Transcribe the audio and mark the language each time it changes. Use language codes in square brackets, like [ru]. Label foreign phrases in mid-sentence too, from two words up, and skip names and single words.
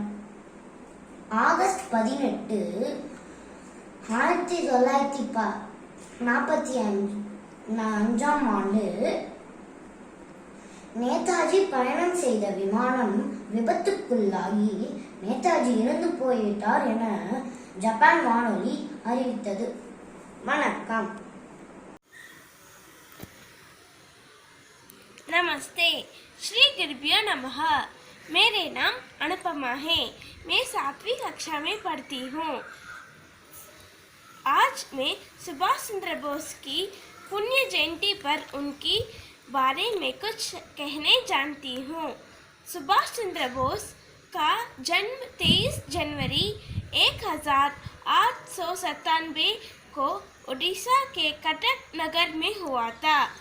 [ta] ஆகஸ்ட் 18, 1945 நேதாஜி பயணம் செய்த விமானம் விபத்துக்குள்ளாகி நேதாஜி இறந்து போய்விட்டார் என ஜப்பான் வானொலி அறிவித்தது. வணக்கம். [hi] नमस्ते, [sa] श्री गुरुभ्यो नमः। [hi] मेरे नाम अनुपमा है। मैं 7वीं कक्षा में पढ़ती हूँ। आज मैं सुभाष चंद्र बोस की पुण्य जयंती पर उनकी बारे में कुछ कहने जानती हूँ। सुभाष चंद्र बोस का जन्म 23 जनवरी 1897 को उड़ीसा के कटक नगर में हुआ था।